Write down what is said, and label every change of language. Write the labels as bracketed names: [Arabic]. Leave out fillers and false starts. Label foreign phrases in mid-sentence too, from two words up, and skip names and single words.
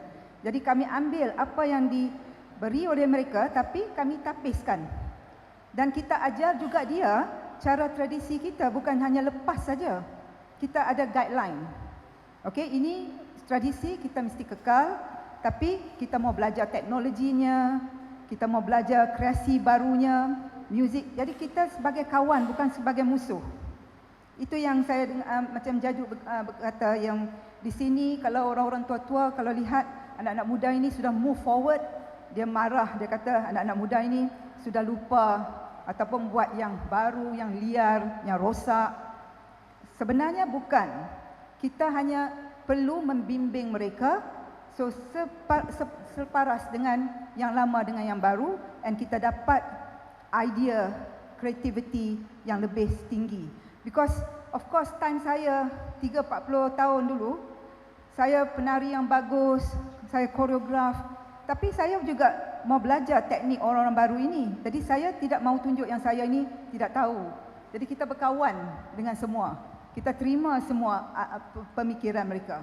[Malay] Jadi kami ambil apa yang diberi oleh mereka tapi kami tapiskan. Dan kita ajar juga dia cara tradisi kita, bukan hanya lepas saja. Kita ada guideline. Okey, ini tradisi kita mesti kekal, tapi kita mau belajar teknologinya, kita mau belajar kreasi barunya, muzik. Jadi kita sebagai kawan, bukan sebagai musuh. Itu yang saya macam Jaju berkata, yang di sini kalau orang-orang tua-tua kalau lihat anak-anak muda ini sudah [English] move forward, [Malay] dia marah, dia kata anak-anak muda ini sudah lupa ataupun buat yang baru, yang liar, yang rosak. Sebenarnya bukan. Kita hanya perlu membimbing mereka so separas dengan yang lama dengan yang baru, dan kita dapat idea, creativity yang lebih tinggi. [English] Because of course time [Malay] saya 30-40 tahun dulu, saya penari yang bagus, saya koreograf, tapi saya juga mau belajar teknik orang-orang baru ini. Jadi saya tidak mau tunjuk yang saya ini tidak tahu. Jadi kita berkawan dengan semua. Kita terima semua pemikiran mereka.